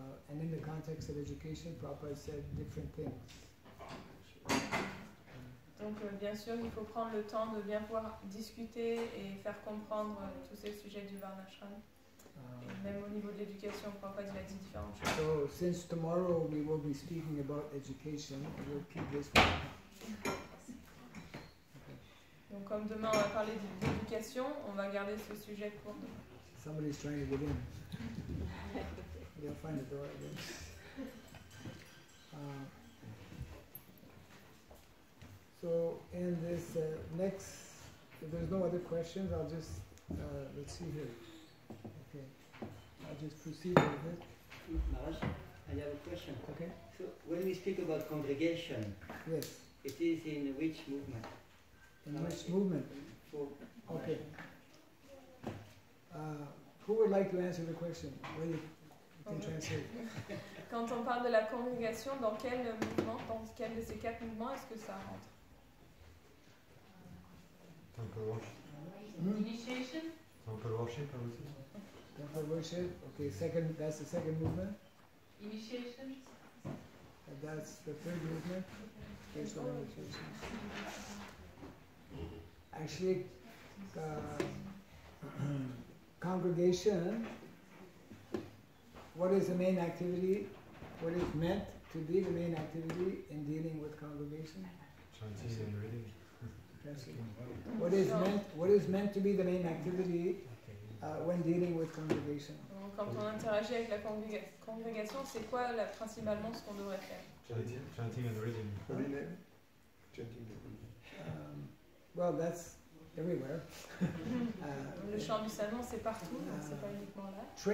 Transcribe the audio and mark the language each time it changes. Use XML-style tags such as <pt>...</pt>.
<en>And in the context of education, Prabhupada said different things.</en> <fr>Donc bien sûr, il faut prendre le temps de bien pouvoir discuter et faire comprendre tous ces sujets du Varnashram. Et même au niveau de l'éducation, Prabhupada il a dit différentes choses.</fr> <en>So since tomorrow we will be speaking about education, we'll keep this one.</en> <fr>Donc comme demain on va parler d'éducation, on va garder ce sujet pour demain.</fr> <en>Somebody's trying to get in. They'll find the door, I guess. So in this next, if there's no other questions, I'll just, let's see here. Okay, I'll just proceed with it. Maharaj, I have a question. Okay. So when we speak about congregation, Yes. it is in which movement? In which movement? For Okay. Who would like to answer the question? Well, you can translate.</en> <fr>Quand on parle de la congrégation, dans quel mouvement, dans quel de ces 4 mouvements est-ce que ça rentre?</fr> <en>Temple worship. Initiation. Temple worship, I would say. Temple worship. Okay, that's the second movement. Initiation. And that's the third movement. Spiritual initiation. Actually, congregation, what is the main activity? What is meant to be the main activity in dealing with congregation? Chanting and reading. What is meant to be the main activity when dealing with congregation?</en> <fr>Quand on interagit avec la congrégation, c'est quoi principalement ce qu'on devrait faire?</fr> <en>Chanting and reading. Holy name? Chanting the holy name. Well, that's everywhere.</en> <fr>Le chant du salon, c'est partout, c'est pas uniquement là.</fr>